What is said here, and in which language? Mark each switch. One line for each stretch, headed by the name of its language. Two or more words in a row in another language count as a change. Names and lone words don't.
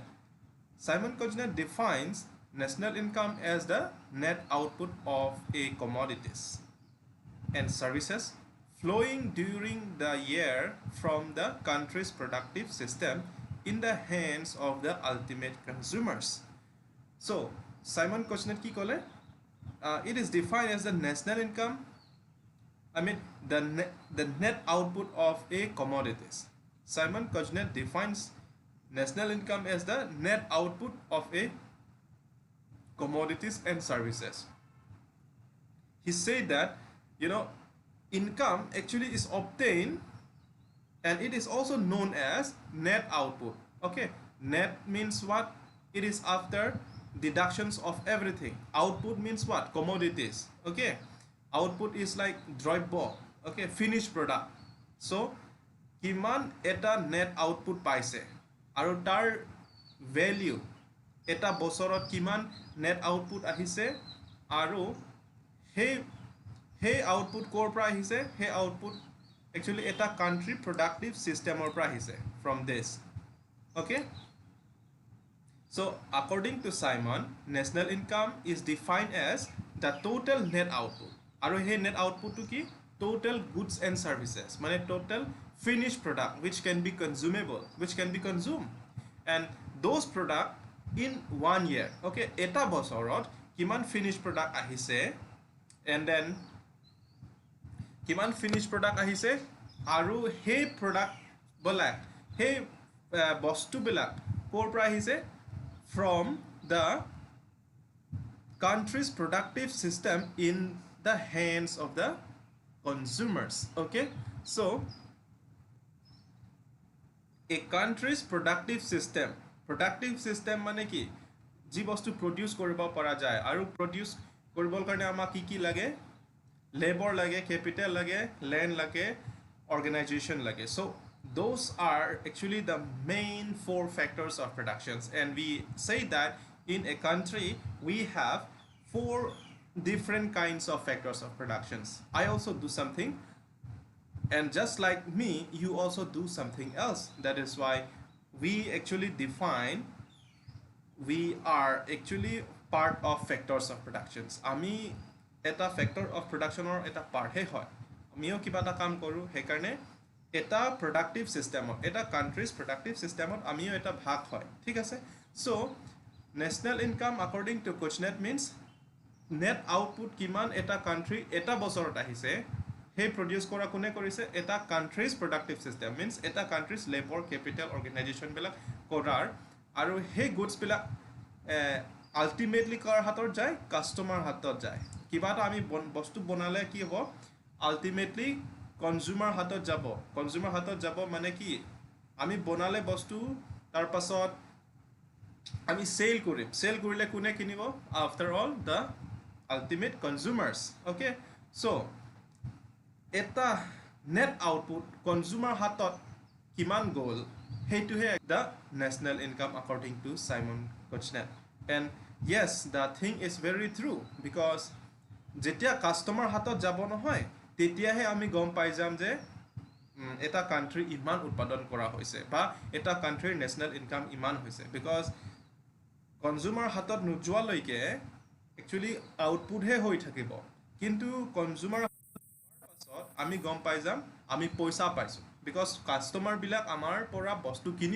English: Simon Kuznets defines national income as the net output of a commodities and services flowing during the year from the country's productive system in the hands of the ultimate consumers.
Assamese: So Simon Kuznets কি ক'লে?
English: It is defined as the national income, I mean the net output of a commodities. Simon Kuznets defines national income as the net output of a commodities and services. He said that, you know, income actually is obtained, and it is also known as net output. Okay, net means what? It is after deductions of everything. Output means what? Commodities. Okay, output is like দ্ৰব্য. Okay, finished product. So
Assamese: কিমান এটা
English: net output
Assamese: পাইছে আৰু তাৰ value এটা বছৰত কিমান
English: net output
Assamese: আহিছে আৰু সেই output ক'ৰ পৰা আহিছে? সেই output actually এটা
English: country productive system
Assamese: ৰ পৰা আহিছে
English: from this. Okay, so according to Simon, national income is defined as the total net output.
Assamese: আৰু সেই
English: net output to
Assamese: কি?
English: Total goods and services, মানে total finished product which can be consumable, which can be consumed, and those product in 1 year.
Assamese: Okay, এটা বছৰত কিমান
English: finished product
Assamese: আহিছে,
English: and then
Assamese: কিমান
English: finished product
Assamese: আহিছে আৰু সেই product বিলাক, সেই বস্তুবিলাক ক'ৰ পৰা আহিছে?
English: From the country's productive system in the hands of the consumers. Okay, so a country's productive system
Assamese: মানে কি? যি বস্তু produce কৰিব পৰা যায়, আৰু produce কৰিবৰ কাৰণে আমাক কি লাগে? Labor লাগে, capital লাগে, land লাগে, organization লাগে.
English: So those are actually the main 4 factors of productions, and we say that in a country we have 4 different kinds of factors of productions. I also do something, and just like me, you also do something else. That is why we actually define, we are actually part of factors of productions.
Assamese: আমি এটা
English: factor of production or
Assamese: এটা part হে হয়, আমিও কিবা এটা কাম কৰোঁ, সেইকাৰণে এটা
English: productive system,
Assamese: এটা
English: country's productive system
Assamese: আমিও এটা ভাগ হয়, ঠিক আছে?
English: So national income according to Kuznets means net output
Assamese: কিমান এটা country এটা বছৰত আহিছে, সেই produce কৰা কোনে কৰিছে? এটা
English: country's productive system means
Assamese: এটা country's
English: labor, capital, organization
Assamese: বিলাক কৰাৰ, আৰু সেই goods বিলাক ultimately কাৰ হাতত যায়? কাষ্টমাৰ হাতত যায়। কিবা এটা আমি বস্তু বনালে কি হ'ব? ultimately কনজিউমাৰ হাতত যাব। কনজিউমাৰ হাতত যাব মানে কি? আমি বনালে বস্তু, তাৰ পাছত আমি সেল কৰিম, সেল কৰিলে কোনে কিনিব?
English: after all the ultimate consumers. okay, so'
Assamese: এটা
English: net output
Assamese: কনজিউমাৰ হাতত কিমান গ'ল, সেইটোহে
English: the national income according to Simon Kuznets. And yes, the thing is very true, because
Assamese: যেতিয়া কাষ্টমাৰ হাতত যাব নহয়, তেতিয়াহে আমি গম পাই যাম যে এটা কাণ্ট্ৰি ইমান উৎপাদন কৰা হৈছে, বা এটা
English: country's national income
Assamese: ইমান হৈছে, বিকজ কনজিউমাৰ হাতত নোযোৱালৈকে একচুৱেলি আউটপুটহে হৈ থাকিব, কিন্তু কনজিউমাৰ পাছত আমি গম পাই যাম আমি পইচা পাইছোঁ, বিকজ কাষ্টমাৰবিলাক আমাৰ পৰা বস্তু কিনিব।